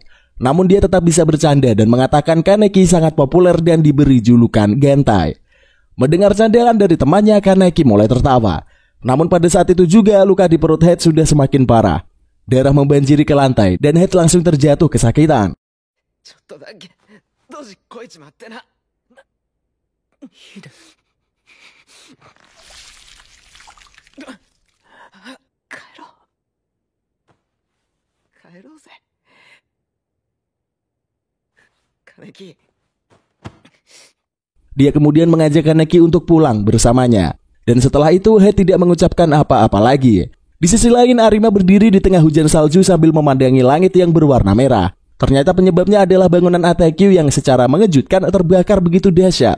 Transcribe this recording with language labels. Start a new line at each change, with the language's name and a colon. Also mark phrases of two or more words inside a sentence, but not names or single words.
Indonesian: Namun dia tetap bisa bercanda dan mengatakan Kaneki sangat populer dan diberi julukan Gentai. Mendengar candelan dari temannya, Kaneki mulai tertawa. Namun pada saat itu juga luka di perut Head sudah semakin parah. Darah membanjiri ke lantai dan Head langsung terjatuh kesakitan.
Japanese: ちょっとだけドジこいちまってな。帰ろう。帰ろうぜ。Kaneki.
Indonesian: Dia kemudian mengajak Kaneki untuk pulang bersamanya. Dan setelah itu Head tidak mengucapkan apa-apa lagi. Di sisi lain Arima berdiri di tengah hujan salju sambil memandangi langit yang berwarna merah. Ternyata penyebabnya adalah bangunan ATQ yang secara mengejutkan terbakar begitu dahsyat.